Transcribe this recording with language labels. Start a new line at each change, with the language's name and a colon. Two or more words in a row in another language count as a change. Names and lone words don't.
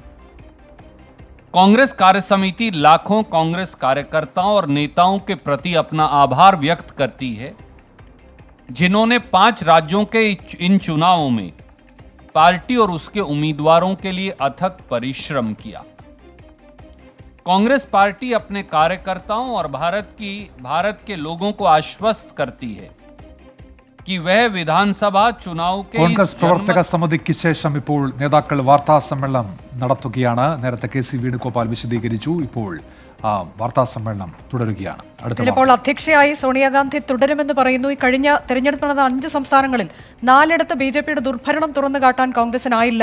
Hindi: कांग्रेस कार्य समिति लाखों कांग्रेस कार्यकर्ताओं और नेताओं के प्रति अपना आभार व्यक्त करती है, जिन्होंने 5 राज्यों के इन चुनावों में पार्टी और उसके उम्मीदवारों के लिए अथक परिश्रम किया। कांग्रेस पार्टी अपने कार्यकर्ताओं और भारत के लोगों को आश्वस्त करती है कि वह विधानसभा चुनाव के
Malayalam: കോൺഗ്രസ് പ്രവർത്തക സമിതിക്ക് ശേഷം ഇപ്പോൾ നേതാക്കൾ വാർത്താ സമ്മേളനം നടത്തുകയാണ്. നേരത്തെ കെ സി വേണുഗോപാൽ വിശദീകരിച്ചു. ഇപ്പോൾ വാർത്താ സമ്മേളനം തുടരുകയാണ്. ഇപ്പോൾ അധ്യക്ഷയായി സോണിയാഗാന്ധി തുടരുമെന്ന് പറയുന്നു. ഈ കഴിഞ്ഞ തെരഞ്ഞെടുപ്പ് നടന്ന 5 സംസ്ഥാനങ്ങളിൽ 4ഇടത്ത് ബിജെപിയുടെ ദുർഭരണം തുറന്നു കാട്ടാൻ കോൺഗ്രസിനായില്ല.